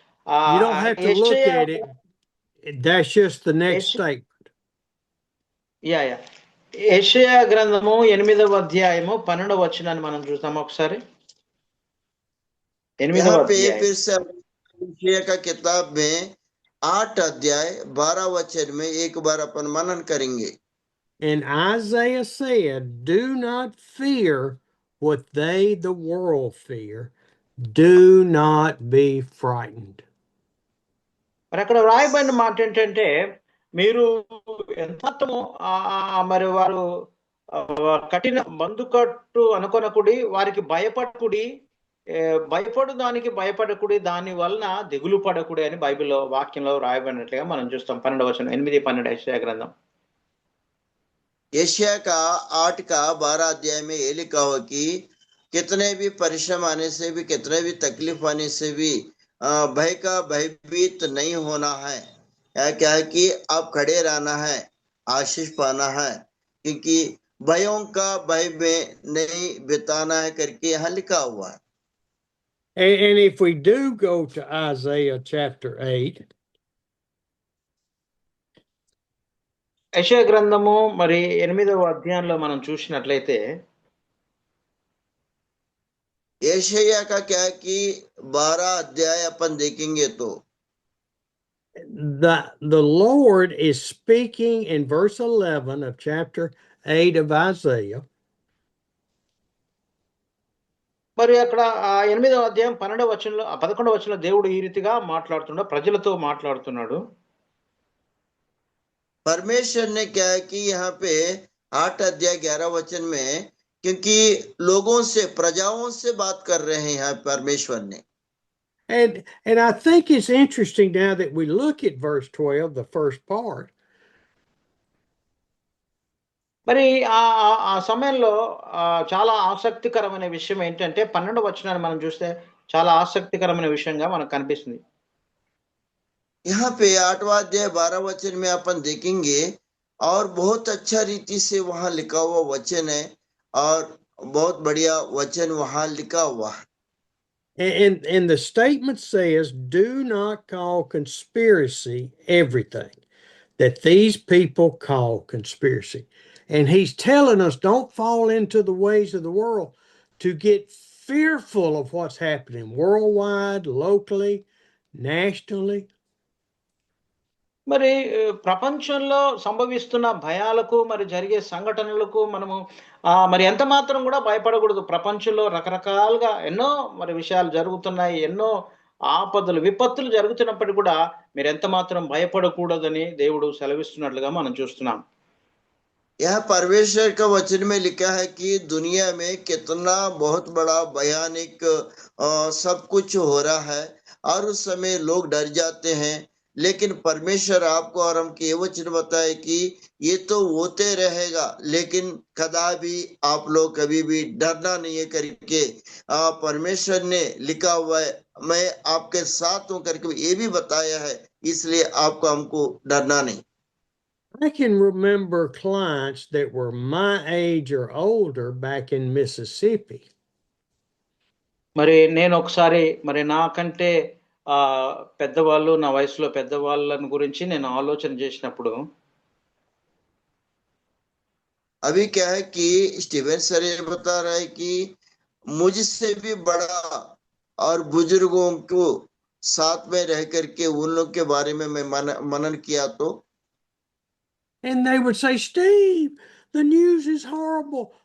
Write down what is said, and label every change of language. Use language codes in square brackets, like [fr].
[en] You don't have to look at it. That's just the next statement. Yeah. [te] యెషయా గ్రంథము 8వ అధ్యాయము 12వ వచనాన్ని మనం చూద్దాం ఒకసారి. 8వ అధ్యాయం. [hi] फिर से यशायाह का किताब में 8 अध्याय 12 वचन में एक बार अपन मनन करेंगे। [en] And Isaiah said, "Do not fear what they, the world, fear. Do not be frightened." [te] మరి అక్కడ రాయబడిన మాట ఏంటంటే, మీరు ఎంత మరి వారు కఠిన బందుకట్టు అనుకొనకుడి, వారికి భయపడకుడి, భయపడు దానికి భయపడకుడి, దాని వలన దిగులు పడకుడి అని బైబిల్లో వాక్యంలో రాయబడినట్లుగా మనం చూస్తాం. 12వ వచనం, 8-12 యెషయా గ్రంథం. [hi] यशायाह का 8 का 12 अध्याय में ये लिखा हुआ कि कितने भी परिश्रम आने से भी, कितने भी तकलीफ आने से भी भय का भयभीत नहीं होना है। क्या है कि आप खड़े रहना है, आशीष पाना है, क्योंकि भयों का भय में नहीं बिताना है करके यहाँ लिखा हुआ है। [en] And if we do go to Isaiah chapter 8, [te] యెషయా గ్రంథము మరి 8వ అధ్యాయంలో మనం చూసినట్లయితే, [hi] यशायाह का क्या है कि 12 अध्याय अपन देखेंगे तो [en] the Lord is speaking in verse 11 of chapter 8 of Isaiah. [te] మరి అక్కడ 8వ అధ్యాయం 12వ వచనంలో 11వ వచనంలో దేవుడు ఈ రీతిగా మాట్లాడుతున్నాడు, ప్రజలతో మాట్లాడుతున్నాడు. [hi] परमेश्वर ने क्या है कि यहाँ पे 8 अध्याय 11 वचन में, क्योंकि लोगों से, प्रजाओं से बात कर रहे हैं यहाँ परमेश्वर ने। [en] And I think it's interesting now that we look at verse 12, the first part. [te] మరి ఆ సమయంలో చాలా ఆసక్తికరమైన విషయం ఏంటంటే 12వ వచనాన్ని మనం చూస్తే చాలా ఆసక్తికరమైన విషయంగా మనకు కనిపిస్తుంది. [hi] यहाँ पे 8वां अध्याय 12 वचन में अपन देखेंगे और बहुत अच्छा रीति से वहां लिखा हुआ वचन है और बहुत बढ़िया वचन वहां लिखा हुआ है। [en] And the statement says, "Do not call conspiracy everything that these people call conspiracy." And he's telling us, don't fall into the ways of the world to get fearful of what's happening worldwide, locally, nationally. [te] మరి ప్రపంచంలో సంభవిస్తున్న భయాలకు, మరి జరిగే సంఘటనలకు మనము మరి ఎంత మాత్రం కూడా భయపడకూడదు. ప్రపంచంలో రకరకాలుగా ఎన్నో మరి విషయాలు జరుగుతున్నాయి, ఎన్నో ఆపదలు, విపత్తులు జరుగుతున్నప్పటికీ కూడా మీరు ఎంత మాత్రం భయపడకూడదని దేవుడు సెలవిస్తున్నట్లుగా మనం చూస్తున్నాం. [hi] यह परमेश्वर का वचन में लिखा है कि दुनिया में कितना बहुत बड़ा भयानक सब कुछ हो रहा है और उस समय लोग डर जाते हैं, लेकिन परमेश्वर आपको और हमको ये वचन बताए कि ये तो होते रहेगा, लेकिन कदा भी आप लोग कभी भी डरना नहीं है करके परमेश्वर ने लिखा हुआ है। मैं आपके साथ हूं करके ये भी बताया है, इसलिए आपको हमको डरना नहीं। [en] I can remember clients that were my age or older back in Mississippi. [te] మరి నేను ఒకసారి మరి నాకంటే పెద్దవాళ్ళు, నా వయసులో పెద్దవాళ్ళని గురించి నేను ఆలోచన చేసినప్పుడు [hi] अभी क्या है कि स्टीवन सर ये बता रहा है कि मुझसे भी बड़ा और बुजुर्गों को साथ में रह करके उन लोग के बारे में मैं मनन किया तो [en] And they would say, Steve, the news is horrible.